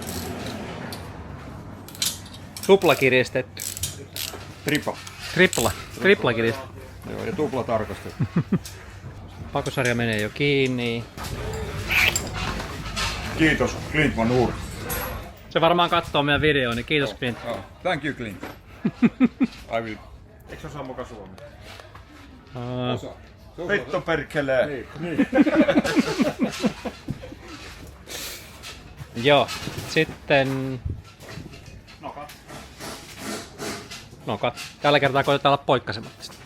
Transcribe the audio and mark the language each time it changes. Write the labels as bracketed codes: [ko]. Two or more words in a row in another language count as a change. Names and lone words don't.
[fi] Tuplakiristetty. Tripa. Tripla kiristetty. Joo, ja tupla tarkastettu. Pakosarja menee jo kiinni. Kiitos, Clint Van Uur. Se varmaan katsoo meidän videoon, niin kiitos Clint. [en] Oh, thank you, Clint. I will. [fi] Eikö se osaa muka suomea? Osa. Vittu perkelee! Niin. Joo, sitten... Nokat. Tällä kertaa koitetaan olla poikkasematta sitä.